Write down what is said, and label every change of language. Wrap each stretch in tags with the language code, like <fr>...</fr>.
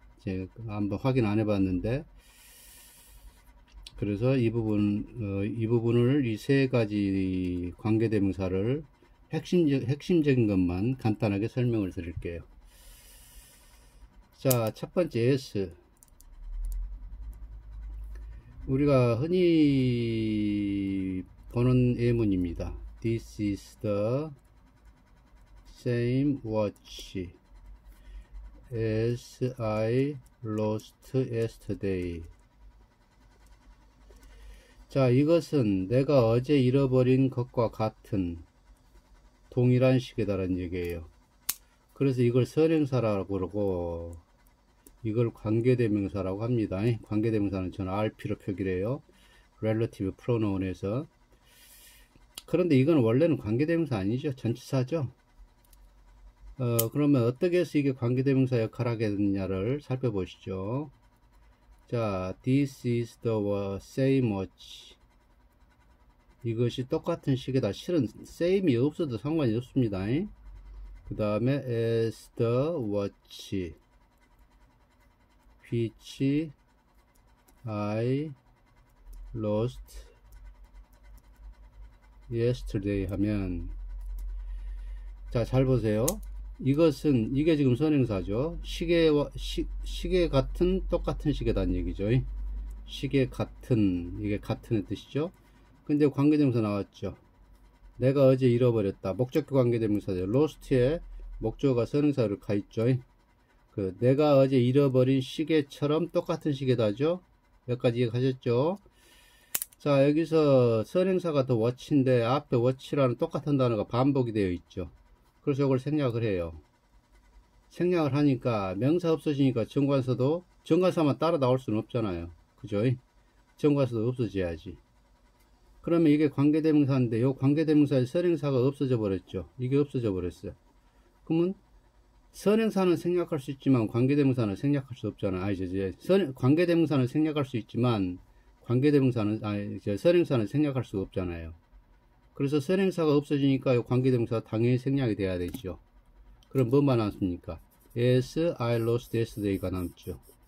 <ko>제가 한번 확인 안 해봤는데, 그래서 이 부분을 이 세 가지 관계 대명사를 핵심적인 것만 간단하게 설명을 드릴게요. 자, 첫 번째 S. 우리가 흔히 보는 예문입니다.</ko> <en>This is the same watch as I lost yesterday.</en> <ko>자, 이것은 내가 어제 잃어버린 것과 같은 동일한 시계다라는 얘기예요. 그래서 이걸 선행사라고 그러고 이걸 관계대명사라고 합니다. 관계대명사는 저는 RP로 표기를 해요. Relative Pronoun에서. 그런데 이건 원래는 관계대명사 아니죠. 전치사죠. 그러면 어떻게 해서 이게 관계대명사 역할을 하게 됐느냐를 살펴보시죠.</ko> <en>자, This is the same watch.</en> <ko>이것이 똑같은 시계다. 실은 same이 없어도 상관이 없습니다. 그 다음에</ko> <en>as the watch which I lost yesterday</en> <ko>하면, 자, 잘 보세요. 이게 지금 선행사죠. 시계 같은, 똑같은 시계다는 얘기죠. 시계 같은, 이게 같은의 뜻이죠. 근데 관계대명사 나왔죠. 내가 어제 잃어버렸다. 목적격 관계대명사죠. lost에 목적어가 선행사로 가있죠. 내가 어제 잃어버린 시계처럼 똑같은 시계다죠. 여기까지 이해가셨죠? 자, 여기서 선행사가 더 watch인데 앞에 watch라는 똑같은 단어가 반복이 되어 있죠. 그래서 이걸 생략을 해요. 생략을 하니까 명사 없어지니까 정관사만 따라 나올 수는 없잖아요. 그죠? 정관사도 없어져야지. 그러면 이게 관계대명사인데 요 관계대명사의 선행사가 없어져 버렸죠. 이게 없어져 버렸어요. 그러면 선행사는 생략할 수 있지만 관계대명사는 생략할 수 없잖아요. 관계대명사는 생략할 수 있지만 선행사는 생략할 수가 없잖아요. 그래서 선행사가 없어지니까 관계대명사가 당연히 생략이 돼야 되죠. 그럼 뭐만 남습니까?</ko> <en>as I lost yesterday가</en> <ko>남죠.</ko>